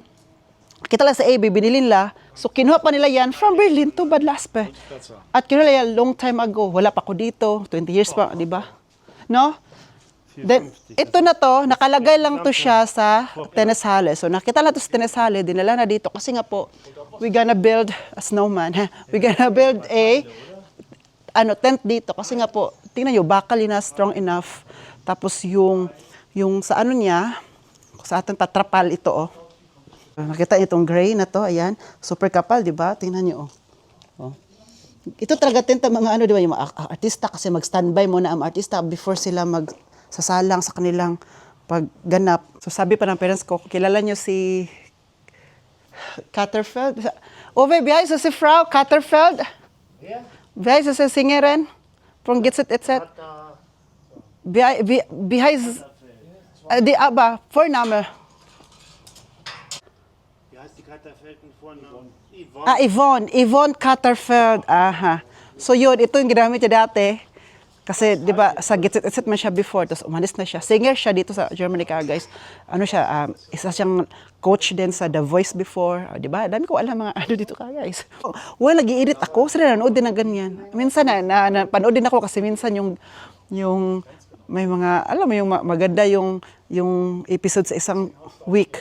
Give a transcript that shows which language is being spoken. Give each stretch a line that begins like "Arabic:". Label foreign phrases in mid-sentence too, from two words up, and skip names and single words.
Filipino: Kita lang sa AB, binili nila. So, kinuha pa nila yan
English: from Berlin to Bad Laspe.
Filipino: At kinuha nila yan
English: long time ago.
Filipino: Wala pa ako dito. 20 years pa, di ba? No? Then, ito na to, nakalagay lang to siya sa tennis halle. So, nakita lang to sa tennis halle, dinala na dito. Kasi nga po,
English: we gonna build a snowman. We gonna build a tent dito.
Filipino: Kasi nga po, tingnan nyo, bakal na
English: strong enough.
Filipino: Tapos yung sa ano niya, sa ating patrapal ito, oh. Nakita niyo itong gray na to, ayan. Super kapal, di ba? Tingnan nyo, oh. Ito talaga tent ang mga di ba, yung mga artista kasi mag-standby muna ang artista before sila sasalang sa kanilang pagganap. So sabi pa ng parents ko, kilala niyo si Katterfeld?
German: Ove, wie heißt si Frau Katterfeld? Ja. Wie heißt sie Sängerin? Von Gitzet etc. Wie heißt die aber Vorname? Wie heißt die Katterfeld mit Vornamen? Yvonne. Yvonne Katterfeld. Aha.
Filipino: So yun, ito yung ginamit niya dati. Kasi, di ba, sa Gitsit man siya before, tapos umalis na siya. Singer siya dito sa Germany ka, guys. Ano siya, isa siyang coach din sa The Voice before. Di ba? Dami ko alam mga ano dito ka, guys. Well, nag-i-edit ako. Sila nanood din ng ganyan. Minsan, panood din ako kasi minsan yung may mga, alam mo yung maganda yung episode sa isang week.